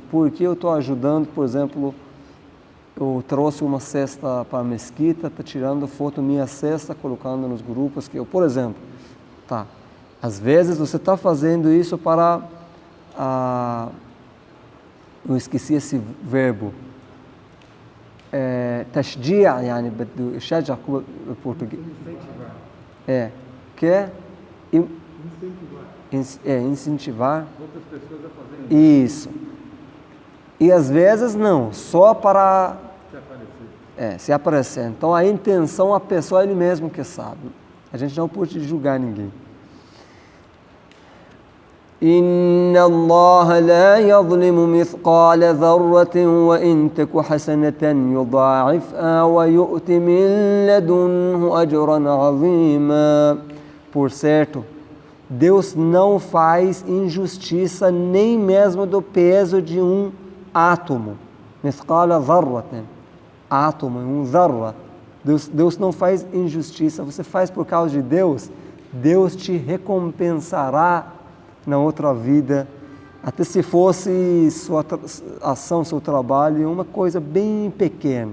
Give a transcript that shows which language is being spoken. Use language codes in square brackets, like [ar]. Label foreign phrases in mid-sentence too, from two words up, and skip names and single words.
[pt] Por que eu estou ajudando, por exemplo, eu trouxe uma cesta para a mesquita, está tirando foto minha cesta, colocando nos grupos que eu, por exemplo, às vezes você está fazendo isso para, eu esqueci esse verbo, [ar] تشجيع يعني بده يشجع بالبرتغالي [pt] que é incentivar outras pessoas a fazerem isso. E às vezes não, só para se aparecer. Então a intenção, a pessoa, ele mesmo que sabe. A gente não pode julgar ninguém. [ar] إن الله لا يظلم مثقال ذرة وإن تك حسنة يضاعفها ويؤت من لدنه أجرا عظيما. [pt] Por certo, Deus não faz injustiça nem mesmo do peso de um átomo. [ar] مثقال ذرة, [pt] átomo, um zarra. Deus não faz injustiça. Você faz por causa de Deus, Deus te recompensará na outra vida, até se fosse sua ação, seu trabalho, uma coisa bem pequena.